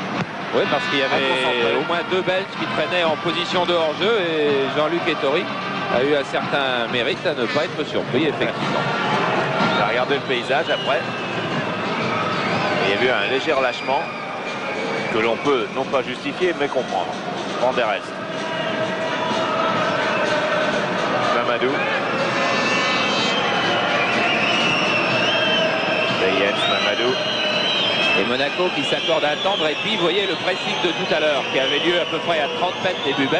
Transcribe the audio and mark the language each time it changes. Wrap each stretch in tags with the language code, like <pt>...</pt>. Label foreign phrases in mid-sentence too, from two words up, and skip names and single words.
<fr>Oui, parce qu'il y avait au moins 2 Belges qui traînaient en position de hors-jeu et Jean-Luc Ettori a eu un certain mérite à ne pas être surpris, effectivement. On a regardé le paysage après. Il y a eu un léger relâchement que l'on peut non pas justifier mais comprendre. Van der Elst. Mamadou. Bayens, Mamadou. Et Monaco qui s'accorde à attendre. Et puis, vous voyez le pressing de tout à l'heure qui avait lieu à peu près à 30 mètres début belge.</fr>